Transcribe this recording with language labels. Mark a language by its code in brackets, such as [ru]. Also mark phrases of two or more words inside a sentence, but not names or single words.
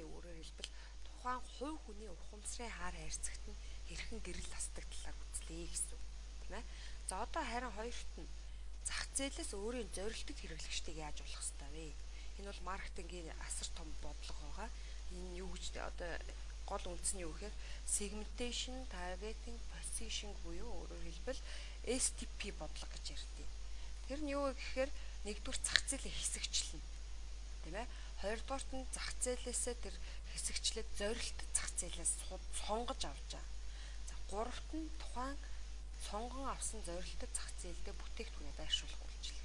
[mn] Өөрөөр хэлбэл тухайн хувь хүний ухамсарын хаар хайрцагт нь хэрхэн гэрэл тасдаг талаар үзлээ гэсэн үг тийм ээ. За одоо харин хоёрт нь зах зээлээс өөрийн зорилттой хэрэглэгчдийг яаж болох ёстой вэ? Энэ бол маркетингийн асар том бодлого байгаа. Энэ юу гэж одоо гол үндэс нь юу гэхээр [en] segmentation, targeting, positioning [mn] буюу өөрөөр хэлбэл STP бодлого гэж ярьдаг. Тэр нь юу гэхээр нэгдүгээр зах зээлийн хэсэгчлэн тийм ээ. Хоёрдугаарт нь зах зээлээсээ тэр хэсэгчлээд зорилт зах зээлээс сонгож авч байгаа. За гуравт нь тухайн сонгон авсан зорилттой зах зээлдээ бүтээгдэхүүнээ байршуулах үйлчилгээ.